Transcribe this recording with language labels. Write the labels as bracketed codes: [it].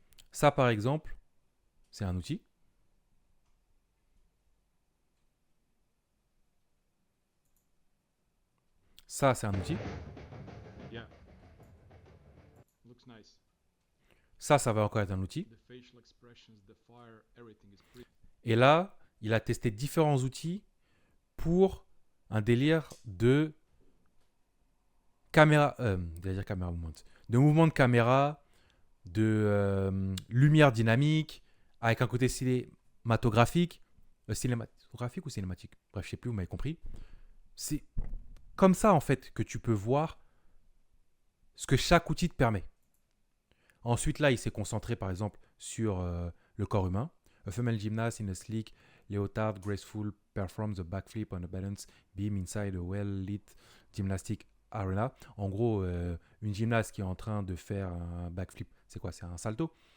[fr] Ça, par exemple, c'est un outil. Ça, c'est un outil. [en] Yeah. Looks nice. [fr] Ça va encore être un outil. [en] The facial expressions, the fire, everything is pretty. [fr] Et là, il a testé différents outils pour un délire de caméra, caméra movement, de mouvement de caméra, de lumière dynamique, avec un côté cinématographique, cinématographique ou cinématique, bref, je sais plus, vous m'avez compris. C'est comme ça en fait que tu peux voir ce que chaque outil te permet. Ensuite là, il s'est concentré par exemple sur le corps humain. [en] A female gymnast in a sleek leotard graceful performs a backflip on a balance beam inside a well-lit gymnastic arena. [fr] En gros, une gymnaste qui est en train de faire un backflip, c'est quoi? C'est un salto?